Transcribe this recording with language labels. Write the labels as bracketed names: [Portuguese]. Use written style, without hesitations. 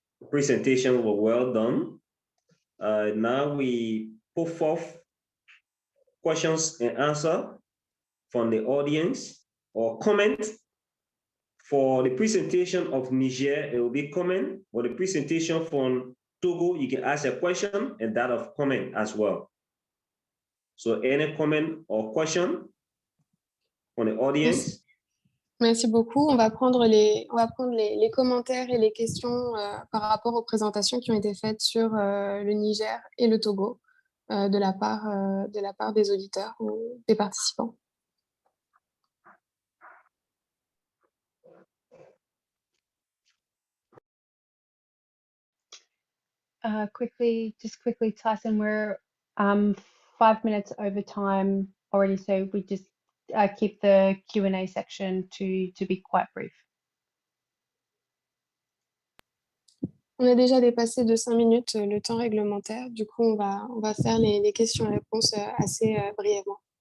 [English] Presentation was well done. Now we put forth questions and answer from the audience or comment. For the presentation of Niger, it will be comment. For the presentation from Togo, you can ask a question and that of comment as well. So any comment or question from the audience? [French] Merci beaucoup. On va prendre les commentaires et les questions par rapport aux présentations qui ont été faites sur le Niger et le Togo de la part des auditeurs ou des participants. [English] Quickly, Tyson, we're 5 minutes over time already, so we just keep the Q&A section to be quite brief. [French] On a déjà dépassé de 5 minutes le temps réglementaire. Du coup, on va faire les questions et réponses assez brièvement.